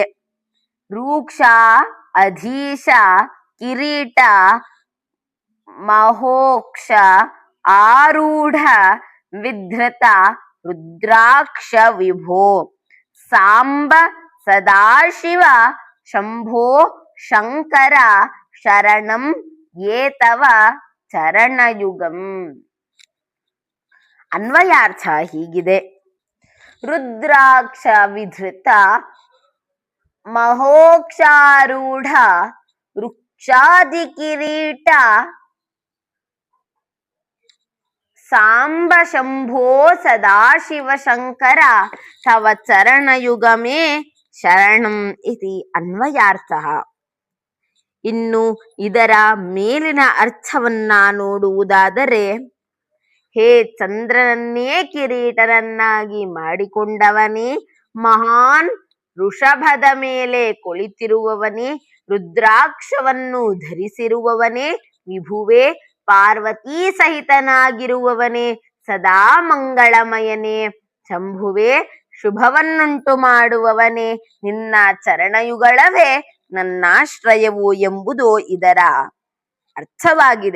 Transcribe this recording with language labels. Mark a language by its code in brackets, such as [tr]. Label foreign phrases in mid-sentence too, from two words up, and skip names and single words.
[sa] ರೂಕ್ಷ ಅಧೀಶ ಕಿರೀಟ ಮಹೋಕ್ಷ ಆರೂಢ ವಿಧೃತ ರುದ್ರಾಕ್ಷ ವಿಭೋ ಸಾಂಬ ಸದಾಶಿವ ಶಂಭೋ ಶಂಕರ ಶರಣಂ ಯೇ ತವ ಚರಣಯುಗಂ. [kn] ಅನ್ವಯಾರ್ಥ ಹೀಗಿದೆ. [sa] ರುದ್ರಾಕ್ಷ ವಿಧೃತ ಮಹೋಕ್ಷಾರೂಢ ವೃಕ್ಷಾದಿ ಕಿರೀಟ ಸಾಂಬ ಶಂಭೋ ಸದಾಶಿವ ಶಂಕರ ತವ ಚರಣಯುಗಮೇ ಶರಣಂ ಇತಿ ಅನ್ವಯಾರ್ಥ. [kn] ಇನ್ನು ಇದರ ಮೇಲಿನ ಅರ್ಥವನ್ನ ನೋಡುವುದಾದರೆ, ಹೇ ಚಂದ್ರನನ್ನೇ ಕಿರೀಟನನ್ನಾಗಿ ಮಾಡಿಕೊಂಡವನೇ, ಮಹಾನ್ ವೃಷಭದ ಮೇಲೆ ಕುಳಿತಿರುವವನೇ, ರುದ್ರಾಕ್ಷವನ್ನು ಧರಿಸಿರುವವನೇ, ವಿಭುವೇ ಪಾರ್ವತೀ ಸಹಿತನಾಗಿರುವವನೇ, ಸದಾ ಮಂಗಳಮಯನೇ, ಶಂಭುವೇ ಶುಭವನ್ನುಂಟು ಮಾಡುವವನೇ, ನಿನ್ನ ಚರಣಯುಗಳವೇ ನನ್ನಾಶ್ರಯವು ಎಂಬುದು ಇದರ ಅರ್ಥವಾಗಿದೆ.